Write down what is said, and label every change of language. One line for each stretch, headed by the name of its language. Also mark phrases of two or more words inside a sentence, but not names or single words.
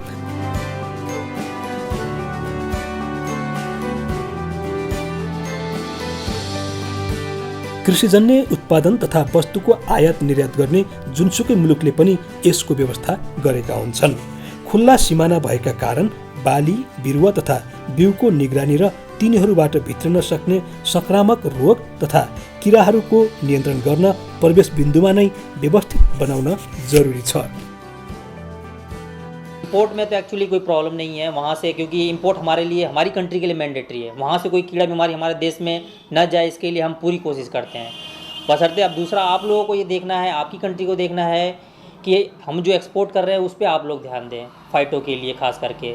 Nepali: कृषिजन्य उत्पादन तथा वस्तुको आयात निर्यात गर्ने जुनसुकै मुलुकले पनि यसको व्यवस्था गरेका हुन्छन्। खुल्ला सिमाना भएका कारण बाली, बिरुवा तथा बिउको निगरानी र तिनीहरूबाट भित्रन सक्ने संक्रामक रोग तथा किराहरूको नियन्त्रण गर्न प्रवेश बिन्दुमा नै व्यवस्थित बनाउन जरुरी छ।
Hindi: इंपोर्ट में तो एक्चुअली कोई प्रॉब्लम नहीं है वहाँ से, क्योंकि इंपोर्ट हमारे लिए, हमारी कंट्री के लिए मैंडेटरी है। वहाँ से कोई कीड़ा बीमारी हमारे देश में न जाए, इसके लिए हम पूरी कोशिश करते हैं। बशर्ते अब दूसरा आप लोगों को ये देखना है, आपकी कंट्री को देखना है कि हम जो एक्सपोर्ट कर रहे हैं उस पर आप लोग ध्यान दें, फाइटों के लिए खास करके।